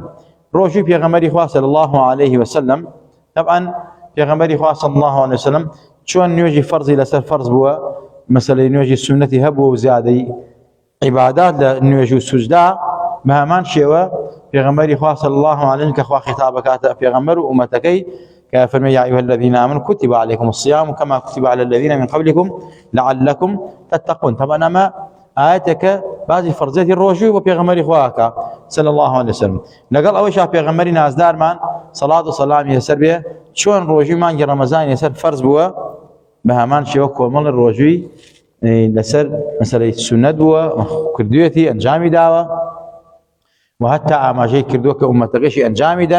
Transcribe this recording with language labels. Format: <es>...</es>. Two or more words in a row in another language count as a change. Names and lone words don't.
<ckb>ڕۆژی پێغەمبەری خوا</ckb> <ar>صلی الله علیه وسلم،</ar> <ckb>طبعا پێغەمبەری خوا</ckb> <ar>صلی الله علیه وسلم</ar> <ckb>چۆن نوێژی فەرزی لەسەر فەرز بووە، مەسەلەی نوێژی سونەتی هەبووە و زیادەی عیبادات لە نوێژ و سوجدا، بە هەمان شێوە پێغەمبەری خوا</ckb> <ar>صلی الله علیه وسلم</ar> <ckb>کە خوا خیتاب بکاتە پێغەمبەر و ئومەتەکەی کە فەرمێ</ckb> <ar>یا ئەیها الذین آمنوا کتب علیکم الصیام کما کتب علی الذین من قبلکم لعلکم تتقون.</ar> <ckb>طبعا ئەمە ئاەتێکە بازی فەرزێتی ڕۆژووی بۆ پێغەمبەری خواکە</ckb> <ar>صلی الله علیه وسلم.</ar> <ckb>لەگەڵ ئەوەیشا پێغەمبەری نازدارمان سەڵات و سەلامی لەسەر بێ چۆن ڕۆژووی مانگی ڕەمەزانی لەسەر فەرز بووە، بە هەمان شێوە کۆمەڵی ڕۆژووی لەسەر مەسەلەی سونەت بووە، کردوێتی ئەنجامی داوە و هەتا ئاماژەی کردووە کە ئومەتەکەشی ئەنجامی دەن.</ckb>